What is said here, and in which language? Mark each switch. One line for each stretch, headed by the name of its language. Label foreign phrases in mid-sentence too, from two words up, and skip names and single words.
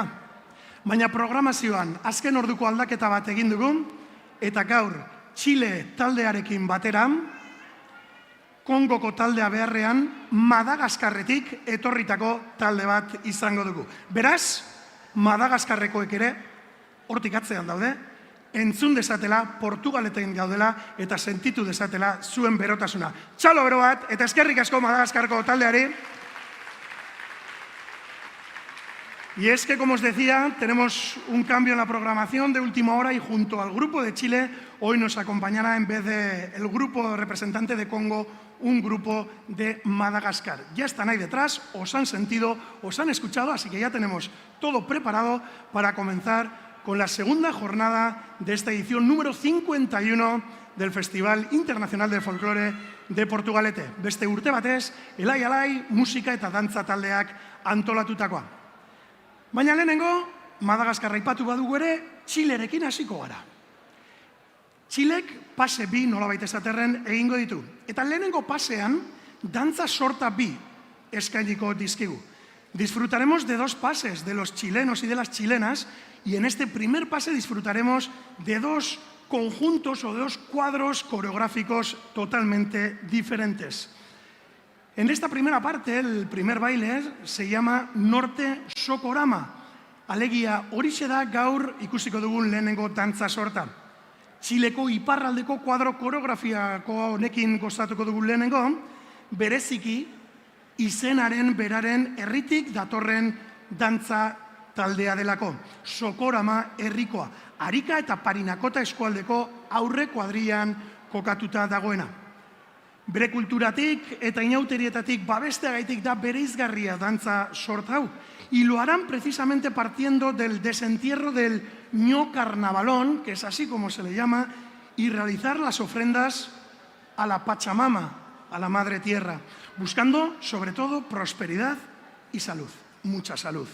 Basque: Baina programazioan azken orduko aldaketa bat egin dugu, eta gaur Txile taldearekin batera, Kongoko taldea beharrean, Madagaskarretik etorritako talde bat izango dugu. Beraz, Madagaskarrekoek ere, hortik atzean daude, entzun dezatela, Portugaleten gaudela, eta sentitu dezatela zuen berotasuna. Txalo bero bat, eta eskerrik asko Madagaskarko taldeari.
Spanish: Y es que, como os decía, tenemos un cambio en la programación de última hora y junto al grupo de Chile, hoy nos acompañará en vez del grupo representante de Congo, un grupo de Madagascar. Ya están ahí detrás, os han sentido, os han escuchado, así que ya tenemos todo preparado para comenzar con la segunda jornada de esta edición número 51 del Festival Internacional de Folklore de Portugalete.
Basque: Beste urte batez, elai-alai, musika eta dantza taldeak antolatutakoa. Baina lehenengo, Madagaskarra aipatu badugu ere, Txilerekin hasiko gara. Txilek pase bi nolabait esaterren egingo ditu. Eta lehenengo pasean, dantza sorta bi eskainiko dizkigu.
Spanish: Disfrutaremos de dos pases, de los chilenos y de las chilenas, y en este primer pase disfrutaremos de dos conjuntos o de dos cuadros coreográficos totalmente diferentes. En esta primera parte, el primer baile se llama Norte Sokorama.
Basque: Alegia horixe da gaur ikusiko dugun lehenengo dantza sorta. Txileko iparraldeko kuadro koreografiako honekin gozatuko dugun lehenengo, bereziki izenaren beraren herritik datorren dantza taldea delako. Sokorama herrikoa. Arika eta Parinakota eskualdeko aurre kuadrian kokatuta dagoena. Bere kulturatik eta inauterietatik babesteagaitik da bereizgarria dantza sorta hau.
Spanish: Y lo harán precisamente partiendo del desentierro del ño carnavalón, que es así como se le llama, y realizar las ofrendas a la Pachamama, a la Madre Tierra, buscando sobre todo prosperidad y salud, mucha salud.